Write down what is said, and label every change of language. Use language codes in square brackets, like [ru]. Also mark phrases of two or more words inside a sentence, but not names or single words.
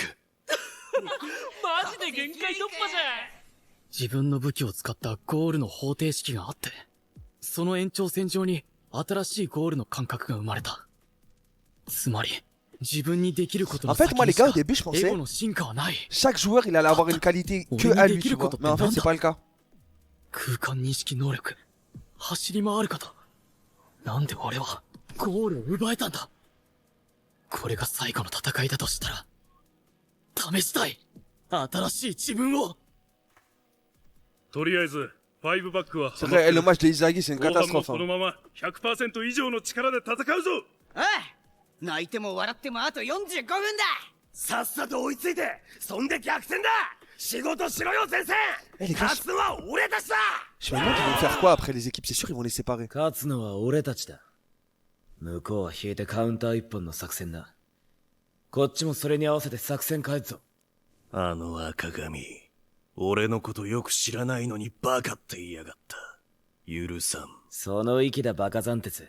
[ja] マジで限界突破じゃん。自分の武器を使ったゴールの方程式があって、その延長線上に新しいゴールの感覚が生まれた。つまり、自分にできることの先にしかエゴの進化はない。 [fr] Chaque joueur, il allait avoir une qualité que à lui, tu vois. Mais en fait, c'est pas le cas. [ja] 空間認識能力、走り回ること。なんで俺はゴールを奪えたんだ。これが最後の戦いだとしたら、試したい新しい自分を。とりあえず5バックは [fr] C'est vrai, le match de Izagi, c'est une catastrophe. [ja] このまま 100% 以上の力で戦うぞ。ああ、泣いても笑ってもあと45分だ。さっさと追いついて、そんで逆転だ。仕事しろよ先生。勝つのは俺たちだ。 [fr] Je me demande ils vont faire quoi après les équipes, c'est sûr ils vont les séparer. [ja] 勝つのは俺たちだ。向こうは引いてカウンター一本の作戦だ。こっちもそれに合わせて作戦変えるぞ。あの赤髪、俺のことよく知らないのにバカって言いやがった。許さん。その息だバカ斬鉄。